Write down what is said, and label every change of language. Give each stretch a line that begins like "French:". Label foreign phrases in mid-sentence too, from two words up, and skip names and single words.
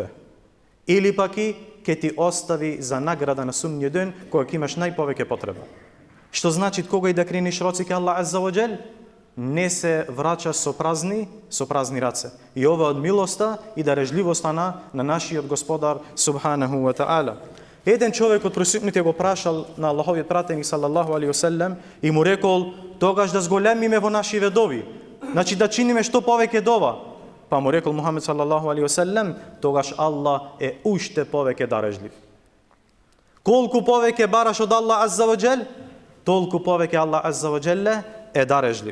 Macedonian: Или пак и ќе ти остави за награда на судниот ден, кога ќе имаш најповеќе потреба. Што значи, кога и да крениш роци ке Аллах
Arabic: عز وجل,
Macedonian: не се враќа со празни раце. И ова од милоста и дарежливоста на нашиот Господар
Arabic: سبحانه وتعالى.
Macedonian: Еден човек од присутните го прашал на Аллаховиот пратеник
Arabic: صلى الله عليه وسلم
Macedonian: и му рекол: тогаш да зголемиме во нашиве дови. Значи да чиниме што повеќе дова. Па му рекол Мухамед
Arabic: صلى الله عليه وسلم:
Macedonian: тогаш Аллах е уште повеќе дарежлив. Колку повеќе бараш од Аллах
Arabic: عز وجل,
Macedonian: толку повеќе Аллах
Arabic: عز وجل
Macedonian: е дарежлив.